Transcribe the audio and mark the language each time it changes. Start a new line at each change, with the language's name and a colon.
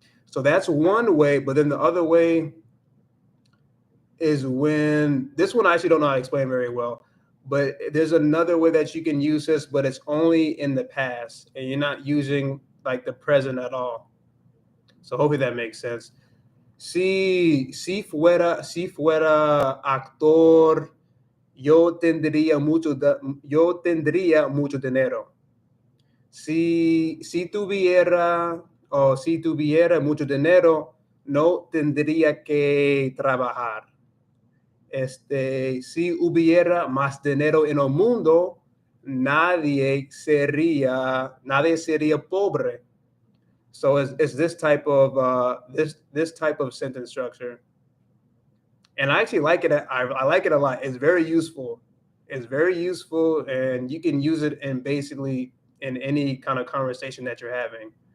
English: So that's one way, but then the other way is when this one I actually don't know how to explain very well, but there's another way that you can use this, but it's only in the past, and you're not using like the present at all. So hopefully that makes sense.
Spanish: Si fuera actor, yo tendría mucho dinero. Si tuviera si tuviera mucho dinero, no tendría que trabajar. Si hubiera más dinero en el mundo, nadie sería pobre.
English: So it's this type of this type of sentence structure, and I actually like it. I like it a lot. It's very useful. It's very useful, and you can use it in basically in any kind of conversation that you're having.